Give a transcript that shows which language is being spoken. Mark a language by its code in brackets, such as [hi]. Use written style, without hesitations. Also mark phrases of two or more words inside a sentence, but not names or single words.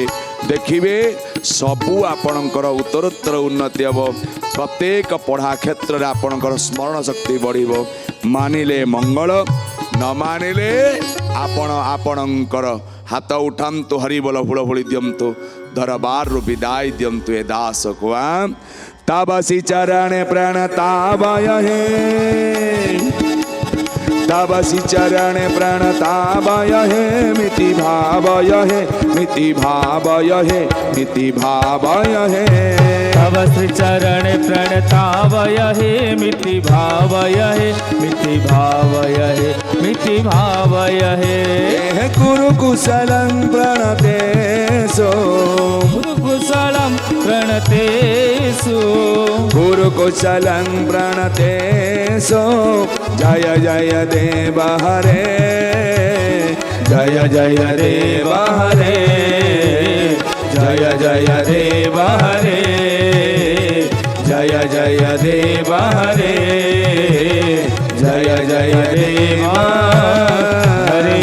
[or] ଦେଖିବେ ସବୁ ଆପଣଙ୍କର ଉତ୍ତରୋତ୍ତର ଉନ୍ନତି ହେବ। ପ୍ରତ୍ୟେକ ପଢ଼ା କ୍ଷେତ୍ରରେ ଆପଣଙ୍କର ସ୍ମରଣ ଶକ୍ତି ବଢ଼ିବ। ମାନିଲେ ମଙ୍ଗଳ, ନ ମାନିଲେ ଆପଣ ଆପଣଙ୍କର ହାତ ଉଠାନ୍ତୁ, ହରିବୋଲ ହୁଳହୁଳି ଦିଅନ୍ତୁ, ଦରବାରରୁ ବିଦାୟ ଦିଅନ୍ତୁ ଏ ଦାସକୁ। [sa] तबसि चरण प्रणतावय हे, तबसि चरण प्रणतावय हे, मिति भावय हे, मिति भावय हे, मिति भावय हे। तव श्री चरण प्रणतावय हे, मिति भावय हे, मिति भावय हे, मिति भावय हे। गुरु कुशलं प्रणतेषु, गुरु कुशलं प्रणतेषु, गुरु कुशलं प्रणतेषु। जय जय देव हरे, जय जय देव हरे, जय जय देव हरे, जय जय देव हरे, जय जय देव हरे।